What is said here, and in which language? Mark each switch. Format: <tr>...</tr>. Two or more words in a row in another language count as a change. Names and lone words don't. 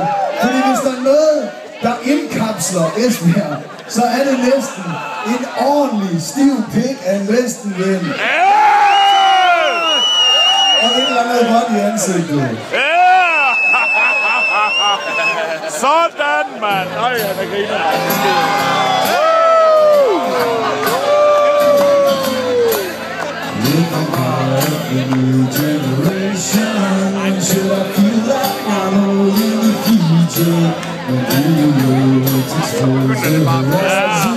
<da>Fordi hvis der er noget, der indkapsler Esbjerg, så er det næsten en ordentlig stiv pik af en vestenvind. Og et eller andet godt i ansigtet. Sådan, mand! Øj, han er griner.</da> <en>Should I feel like I'm old in the future? And do you know what's exposed to the horizon?</en>